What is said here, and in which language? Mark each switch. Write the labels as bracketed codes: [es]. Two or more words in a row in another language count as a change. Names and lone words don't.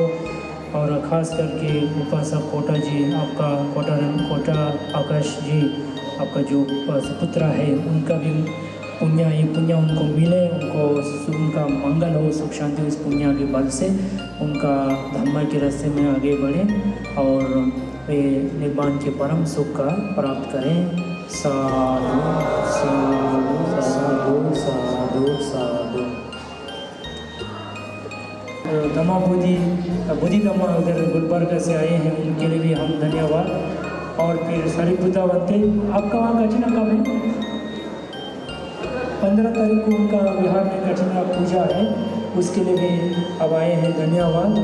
[hi] और ख़ास करके उपासक कोटा जी, आपका कोटा आकाश जी, आपका जो पुत्र है, उनका भी ये पुण्य उनको मिले, उनका मंगल हो, सुख शांति इस पुण्य के बल से उनका धम्म के रास्ते में आगे बढ़े और वे निर्वाण के परम सुख का प्राप्त करें. साधु साधु साधु साधु साधु. धम्मा बुद्धि धम्मा उधर गुलबर्गा से आए हैं, उनके लिए भी हम धन्यवाद. और फिर सारीपुता बनते, आपका वहाँ कठिना कब है? 15 तारीख को उनका बिहार में कठिना पूजा है, उसके लिए भी अब आए हैं, धन्यवाद.